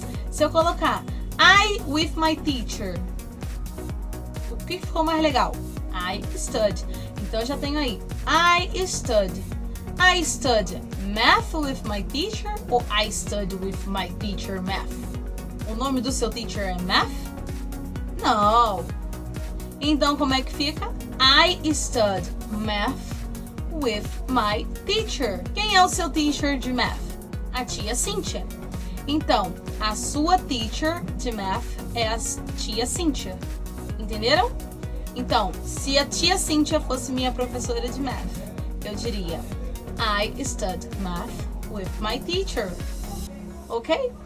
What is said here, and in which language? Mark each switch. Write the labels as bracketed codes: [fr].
[pt] Se eu colocar [en] I with my teacher. [pt] O que ficou mais legal? I stud. Então eu já tenho aí I stud. [en] I study math with my teacher ou I study with my teacher math? [pt] O nome do seu teacher é math? Não. Então como é que fica? [en] I study math with my teacher. [pt] Quem é o seu teacher de math? A tia Cíntia. Então, a sua teacher de math é a tia Cíntia. Entenderam? Então, se a tia Cíntia fosse minha professora de math, eu diria [en] I study math with my teacher. [pt] Ok?